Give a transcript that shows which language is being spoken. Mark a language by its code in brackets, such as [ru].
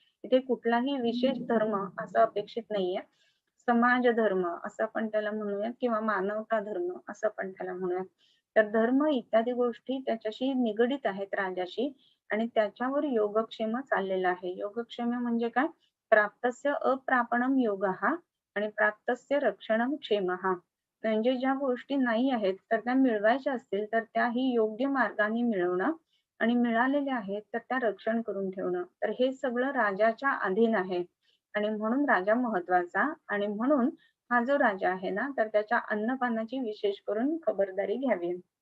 [mr] इथे कुठलाही विशेष धर्म असं अपेक्षित नाहीये. समाज धर्म असं आपण त्याला म्हणूयात किंवा मानवता धर्म असं आपण त्याला म्हणूयात. तर धर्म इत्यादी गोष्टी त्याच्याशी निगडीत आहेत राजाशी आणि त्याच्यावर योगक्षेम चाललेला आहे. योगक्षेम म्हणजे काय? [sa] प्राप्तस्य अप्रापणम योगः [mr] आणि [sa] प्राप्तस्य रक्षणम क्षेमः. [mr] म्हणजे ज्या गोष्टी नाही आहेत तर त्या मिळवायच्या असतील तर त्याही योग्य मार्गाने मिळवणं आणि मिळालेल्या आहेत तर त्या रक्षण करून ठेवणं. तर हे सगळं राजाच्या अधीन आहे आणि म्हणून राजा महत्वाचा आणि म्हणून हा जो राजा आहे ना तर त्याच्या अन्नपानाची विशेष करून खबरदारी घ्यावी.